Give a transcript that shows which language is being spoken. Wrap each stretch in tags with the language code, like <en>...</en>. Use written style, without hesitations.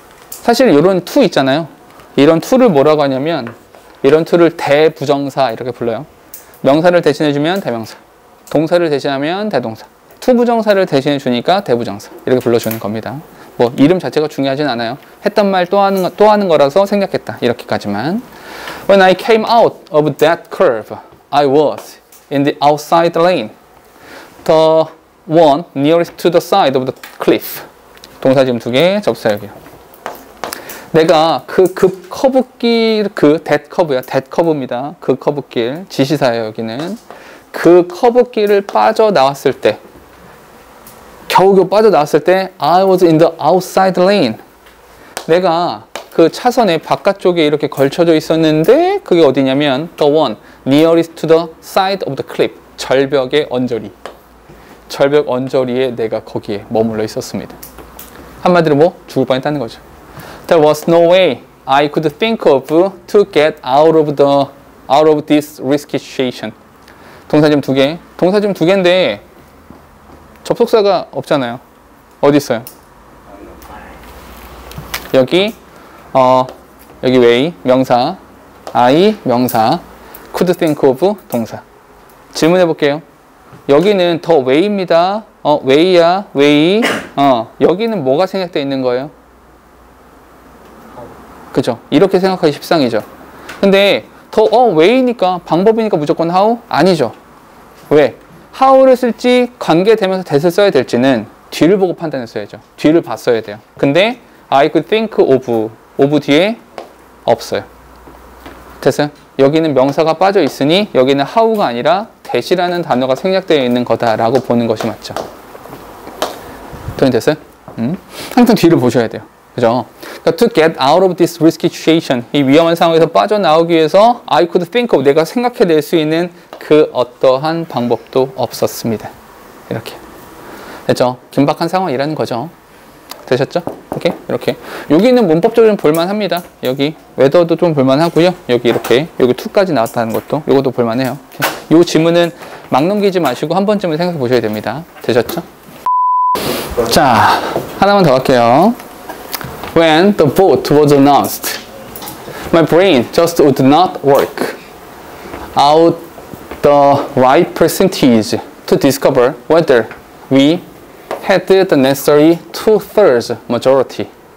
<ko>사실 이런 to 있잖아요. 이런 to를 뭐라고 하냐면 이런 to를 대부정사 이렇게 불러요. 명사를 대신해주면 대명사, 동사를 대신하면 대동사, 투부정사를 대신해 주니까 대부정사 이렇게 불러주는 겁니다. 뭐 이름 자체가 중요하진 않아요. 했던 말 또 하는 거라서 생략했다 이렇게까지만.</ko> <en>When I came out of that curve, I was in the outside lane, the one nearest to the side of the cliff.</en> <ko>동사 지금 2개, 접사역이요. 내가 그 급 커브길, that 커브야, that 커브입니다. 그 커브길, 지시사예요 여기는. 그 커브길을 빠져나왔을 때, 겨우겨우 빠져나왔을 때</ko> <en>I was in the outside lane.</en> <ko>내가 그 차선의 바깥쪽에 이렇게 걸쳐져 있었는데 그게 어디냐면</ko> <en>the one nearest to the side of the cliff.</en> <ko>절벽의 언저리. 절벽 언저리에 내가 거기에 머물러 있었습니다. 한마디로 뭐? 죽을 뻔했다는 거죠.</ko> <en>There was no way I could think of to get out of this risky situation.</en> <ko>동사 지금 2개. 동사 지금 2개인데 접속사가 없잖아요. 어디 있어요? 여기 여기 way 명사, I 명사,</ko> <en>could think of</en> <ko>동사. 질문해 볼게요. 여기는 더 way입니다. way야, way. 여기는 뭐가 생략되어 있는 거예요? 그죠? 이렇게 생각하기 십상이죠. 근데 더 way니까 방법이니까 무조건 how? 아니죠. 왜? how를 쓸지 관계되면서 that을 써야 될지는 뒤를 보고 판단했어야죠. 뒤를 봤어야 돼요. 근데</ko> <en>I could think of</en> <ko>뒤에 없어요. 됐어요? 여기는 명사가 빠져 있으니 여기는 how가 아니라 that이라는 단어가 생략되어 있는 거다라고 보는 것이 맞죠. 됐어요? 항상 뒤를 보셔야 돼요. 그죠? 그러니까</ko> <en>to get out of this risky situation,</en> <ko>이 위험한 상황에서 빠져나오기 위해서</ko> <en>I could think of,</en> <ko>내가 생각해낼 수 있는 그 어떠한 방법도 없었습니다. 이렇게. 됐죠? 긴박한 상황이라는 거죠. 되셨죠? 오케이? 이렇게. 여기는 문법적으로 좀 볼만합니다. 여기 웨더도 좀 볼만하고요. 여기 이렇게 여기 to까지 나왔다는 것도 이것도 볼만해요. 이 지문은 막 넘기지 마시고 한 번쯤은 생각해 보셔야 됩니다. 되셨죠? 자, 하나만 더 할게요.</ko> <en>When the vote was announced, my brain just would not work out the right percentage to discover whether we had the necessary 2/3 majority.</en>